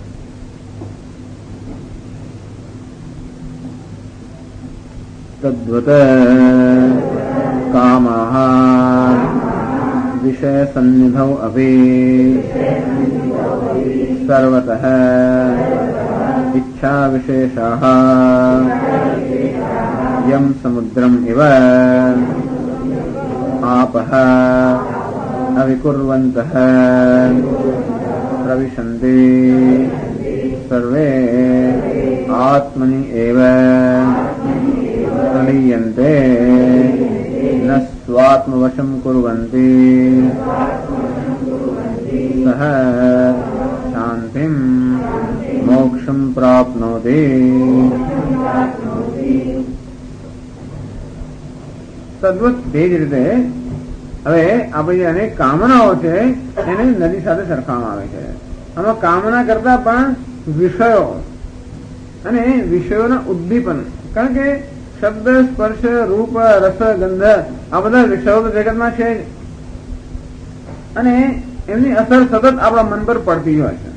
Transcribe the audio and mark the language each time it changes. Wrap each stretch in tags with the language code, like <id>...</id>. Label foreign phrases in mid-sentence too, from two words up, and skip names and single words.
<sa>तद्वत कामः विषय सन्निधौ अपि सर्वतः इच्छा विशेषाः यम समुद्रम इव आपः अविकुर्वन्तः प्रविशन्ति सर्वे आत्मनि एव प्रलीयन्ते न स्वात्मवशं कुर्वन्ति सः शान्तिं मोक्षं प्राप्नोति.</sa> <gu>તદ્વત તે જ રીતે હવે આપણી અનેક કામનાઓ છે એને નદી સાથે સરખાવવામાં આવે છે. આમાં કામના કરતા પણ વિષયો અને વિષયોના ઉદ્દીપન, કારણ કે શબ્દ, સ્પર્શ, રૂપ, રસ, ગંધ આ બધા વિષયો તો જગતમાં છે જ, અને એમની અસર સતત આપણા મન પર પડતી હોય છે.</gu>